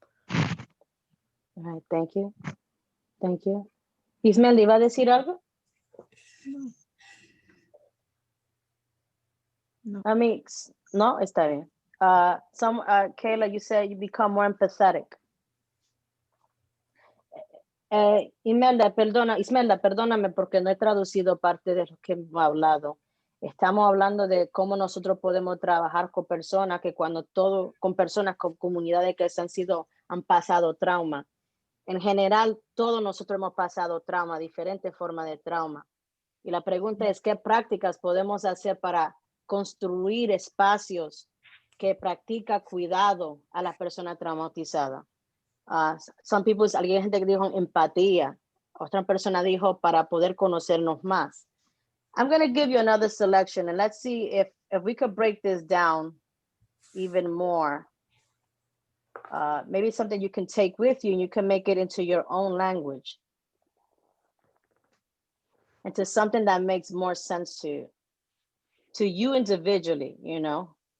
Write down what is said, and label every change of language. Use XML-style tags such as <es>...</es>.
<en>All right, thank you. Thank you.</en> <es>Ismael, ¿iba a decir algo? No.</es> <en>I mean,</en> <es>no, está bien.</es> <en>Kayla, you said you become more empathetic.</en> <es>Ismelda, perdóname porque no he traducido parte de lo que hemos hablado. Estamos hablando de cómo nosotros podemos trabajar con personas que con personas con comunidades que han pasado trauma. En general, todos nosotros hemos pasado trauma, diferentes formas de trauma. Y la pregunta es, ¿qué prácticas podemos hacer para construir espacios que practica cuidado a la persona traumatizada? Alguien gente que dijo empatía. Otra persona dijo para poder conocernos más.</es> <en>I'm going to give you another selection and let's see if we could break this down even more. Maybe something you can take with you and you can make it into your own language. Into something that makes more sense to you individually, you know.</en>